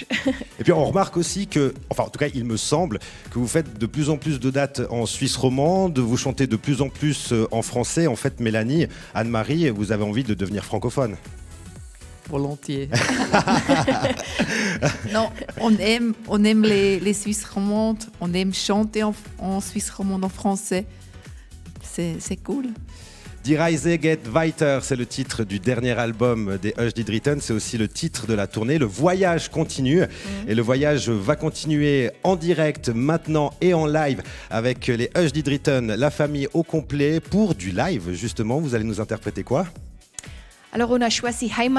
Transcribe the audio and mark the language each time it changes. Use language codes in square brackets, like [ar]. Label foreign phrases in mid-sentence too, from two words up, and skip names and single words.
[fr] Et puis, on remarque aussi que, enfin, en tout cas, il me semble que vous faites de plus en plus de dates en Suisse romande, vous chantez de plus en plus en français. En fait, Mélanie, Anne-Marie, vous avez envie de devenir francophone. Volontiers. Non, on aime les Suisses romandes, on aime chanter en Suisse romande en français. C'est cool. Die Reise geht weiter, c'est le titre du dernier album des Hush Dritten, c'est aussi le titre de la tournée. Le voyage continue et le voyage va continuer en direct maintenant et en live avec les Hush Dritten, la famille au complet pour du live justement. Vous allez nous interpréter quoi ? Alors, on a choisi Heimat.